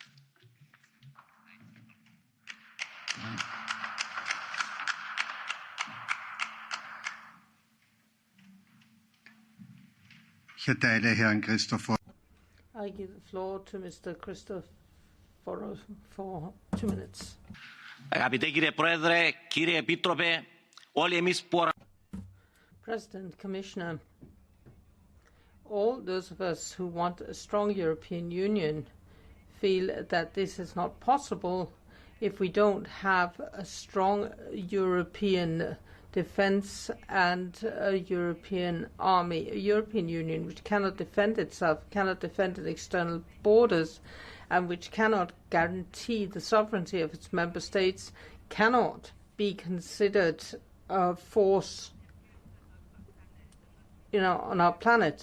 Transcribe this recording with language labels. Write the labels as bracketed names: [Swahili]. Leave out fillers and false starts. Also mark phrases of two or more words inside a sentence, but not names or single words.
[German] Ich erteile Herrn Christopher. [English] I give the floor to Mr. Christopher for 2 minutes. [Greek] Αγαπητέ κύριε Πρόεδρε, κύριε Επίτροπε, όλοι εμείς που... [English] President, Commissioner, all those of us who want a strong European Union feel that this is not possible if we don't have a strong European defense and a European army, a European Union which cannot defend itself, cannot defend its external borders, and which cannot guarantee the sovereignty of its member states, cannot be considered a force, on our planet.